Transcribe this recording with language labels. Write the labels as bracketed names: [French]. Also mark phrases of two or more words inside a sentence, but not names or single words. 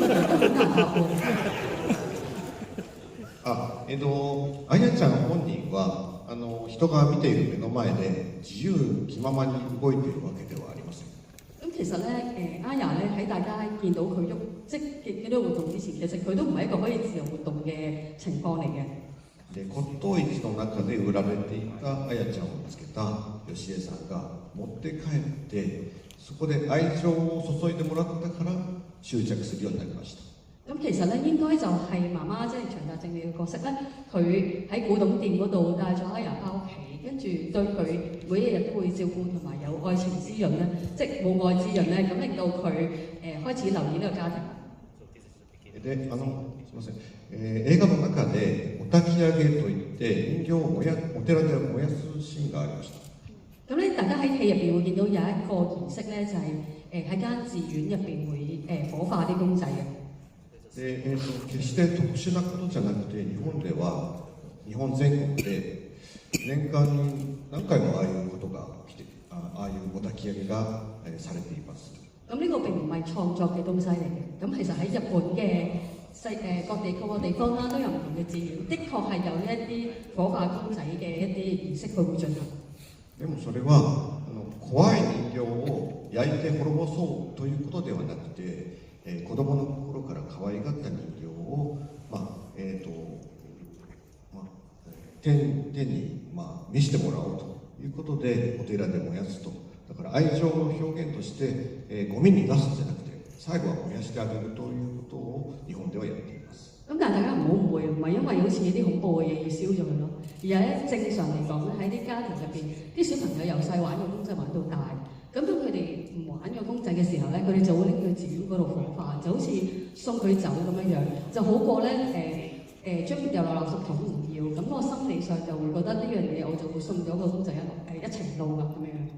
[Japanese] あやちゃん本人は人が見ている目の前で自由気ままに動いているわけではありません。 [Cantonese] 咁其實咧，阿雅咧喺大家見到佢喐即嘅幾多活動之前，其實佢都唔係一個可以自由活動嘅情況嚟嘅。 [Japanese] で骨董市の中で売られていたあやちゃんを見つけた吉江さんが持って帰ってそこで愛情を注いでもらったから執着するようになりました。 [Cantonese] 咁其實咧應該就係媽媽即係長達正美嘅角色咧，佢喺古董店嗰度帶咗阿雅翻屋企，跟住對佢每一日都會照顧同埋有愛情滋潤咧，即係母愛滋潤咧，咁令到佢開始留意呢個家庭。 [Japanese] ですみません、映畫の中でお焚き上げといって人形をお寺で燃やすシーンがありました。 [Cantonese] 咁咧，大家喺戲入邊會見到有一個儀式咧，就係喺間寺院入邊會火化啲公仔嘅。 [Japanese] で決して特殊なことじゃなくて日本では日本全国で年間に何回もああいうことが起きてああいうお焚き上げがされています。 [Cantonese] 咁呢個並唔係創作嘅東西嚟嘅。咁其實喺日本嘅各個地方啦，都有唔同嘅寺院，的確係有一啲火化公仔嘅一啲儀式，佢會進行。 [Japanese] でもそれは怖い人形を焼いて滅ぼそうということではなくて、子供の心から可愛がった人形を、天に、見せてもらおうということでお寺で燃やすと。だから愛情の表現として、ゴミに出すんじゃなくて最後は燃やしてあげるということを日本ではやっています。 [Cantonese] 咁但係大家唔好誤會，唔係因為好似啲恐怖嘅嘢要燒咗佢咯，而係咧正常嚟講咧喺啲家庭入邊，啲小朋友由細玩個公仔玩到大，咁當佢哋唔玩個公仔嘅時候咧，佢哋就會拎去寺院嗰度火化，就好似送佢走咁樣樣，就好過咧將掉落垃圾桶唔要，咁我心理上就會覺得呢樣嘢我就會送咗個公仔一程路啦咁樣。